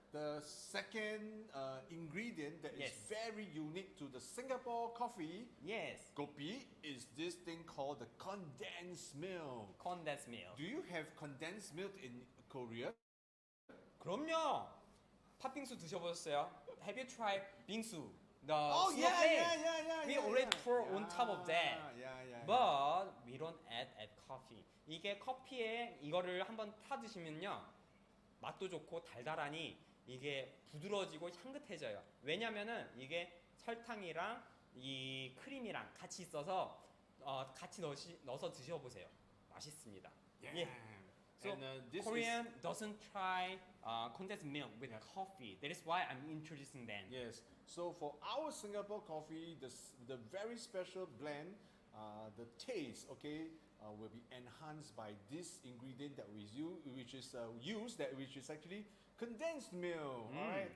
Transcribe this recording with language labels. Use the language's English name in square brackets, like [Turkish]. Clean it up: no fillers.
[English] the second ingredient that is very unique to the Singapore coffee, kopi, is this thing called the condensed milk. Condensed milk. Do you have condensed milk in Korea? [Korean] 그럼요. 팥빙수 드셔보셨어요? [English] Have you tried 빙수? The Oh yeah, snowflake? yeah, yeah. We already pour on top of that. Yeah. But we don't add coffee. [Korean] 이게 커피에 이거를 한번 타 드시면요, 맛도 좋고 달달하니 이게 부드러워지고 향긋해져요. 왜냐면은 이게 설탕이랑 이 크림이랑 같이 있어서 같이 넣어서 드셔보세요. 맛있습니다. [English] Yeah. So And, this Korean doesn't try condensed milk with coffee. That is why I'm introducing them. Yes. So for our Singapore coffee, the very special blend, the taste, will be enhanced by this ingredient that we use, which is actually condensed milk. All right.